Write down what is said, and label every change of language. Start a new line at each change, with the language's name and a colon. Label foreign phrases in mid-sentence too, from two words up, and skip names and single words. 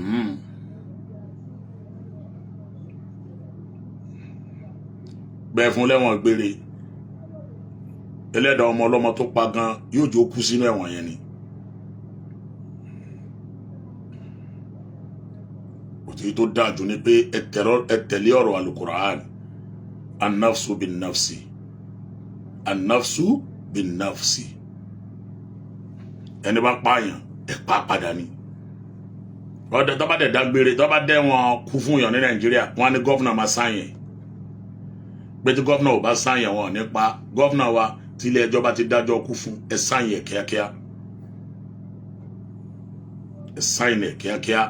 Yoruba: bẹ́ẹ̀ fún lẹ́wọ̀n gbére ẹlẹ́dàá ọmọ ọlọ́mọ tó pa gan yóò jó kú sínú ẹ̀wọ̀n yẹn ni òtí tó dájú ni pé ẹ tẹ̀lé ọ̀rọ̀ alukur'an
Arabic: النفس بالنفس النفس بالنفس
Yoruba: ẹni bá pààyàn ẹ pa padà ni tó bá dẹ̀ dágbére tó bá dẹ̀ wọn kú fún yàn ní Nàìjíríà wọn ní gọ́vnà máa sáyẹn pé tí gọ́fúnà ò bá sáyìn àwọn nípa gọ́fúnà wa tí ilé ẹjọ́ bá ti dájọ́ kú fún ẹ sáyìn ẹ̀ kíákíá, ẹ sáyìn ẹ̀ kíákíá.